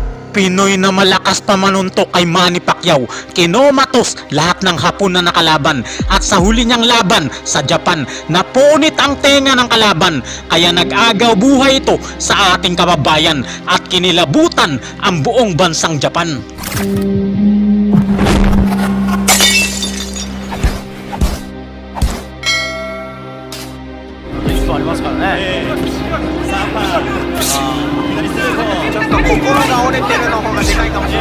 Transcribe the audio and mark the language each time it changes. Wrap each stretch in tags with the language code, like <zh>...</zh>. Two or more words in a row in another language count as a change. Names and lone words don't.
<tl>Pinoy na malakas pamanuntok kay Manny Pacquiao, kinomatos lahat ng Hapon na nakalaban at sa huli niyang laban sa Japan, napunit ang tenga ng kalaban kaya nag-agaw buhay ito sa ating kababayan at kinilabutan ang buong bansang Japan.</tl> <ja>ありますからね。さあパー左ストレート。ちょっと心が折れてるの方がでかいかもしれない。</ja>